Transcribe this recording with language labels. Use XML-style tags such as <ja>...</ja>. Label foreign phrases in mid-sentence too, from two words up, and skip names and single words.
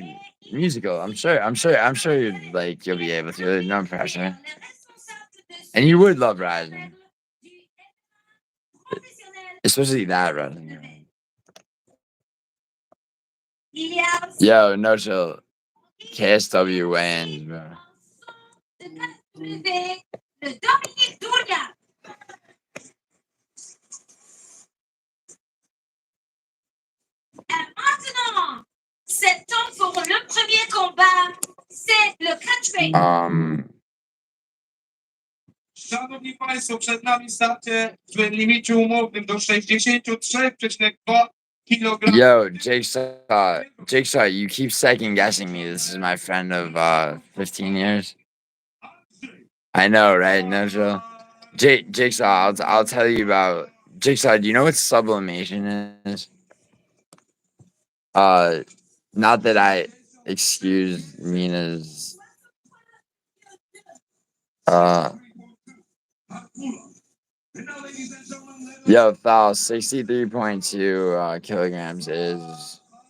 <en>Musical. I'm sure you'll be able to. No pressure. And you would love Rising. Especially that Rising. Yo, no chill. KSW wins, bro.</en> <fr>Maintenant, c'est temps pour le premier combat. C'est le catchweight.</fr> <pl>Szanowni Państwo, przed nami starcie w limicie umownym do 63,2 kg.</pl> <en>Yo, Jigsaw, you keep second guessing me. This is my friend of 15 years. I know, right? No chill. Jigsaw, I'll tell you about Jigsaw. Do you know what sublimation is? Not that I excuse Mina's yo, foul 63.2 kilograms is</en>